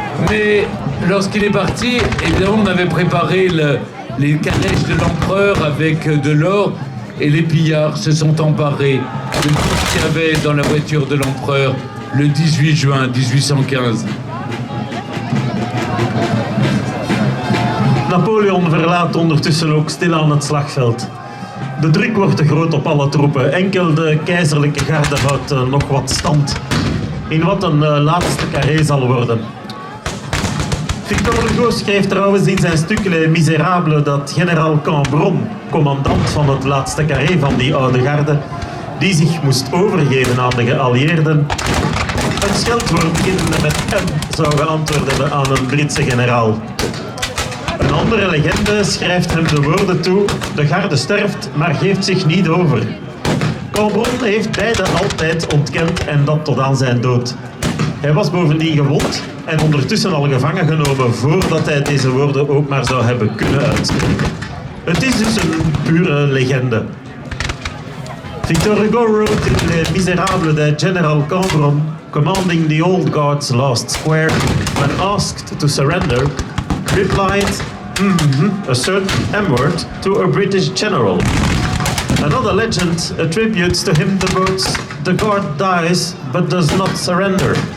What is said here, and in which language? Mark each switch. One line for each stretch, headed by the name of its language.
French: Mais lorsqu'il est parti, évidemment, on avait préparé les calèches de l'empereur avec de l'or et les pillards se sont emparés de tout ce qu'il y avait dans la voiture de l'empereur le 18 juin 1815.
Dutch: Napoleon verlaat ondertussen ook stilaan het slagveld. De druk wordt te groot op alle troepen. Enkel de keizerlijke garde houdt nog wat stand in wat een laatste carré zal worden. Victor Hugo schreef trouwens in zijn stuk Les Misérables dat generaal Cambronne, commandant van het laatste carré van die oude garde, die zich moest overgeven aan de geallieerden, een scheldwoord beginnende met M zou geantwoord hebben aan een Britse generaal. Een andere legende schrijft hem de woorden toe: de garde sterft, maar geeft zich niet over. Cambronne heeft beide altijd ontkend en dat tot aan zijn dood. Hij was bovendien gewond en ondertussen al gevangen genomen voordat hij deze woorden ook maar zou hebben kunnen uitspreken. Het is dus een pure legende.
English: Victor Hugo wrote in Les Misérables that General Cambronne, commanding the Old Guard's last square, when asked to surrender, replied, a certain M-word to a British general. Another legend attributes to him the words, the guard dies but does not surrender.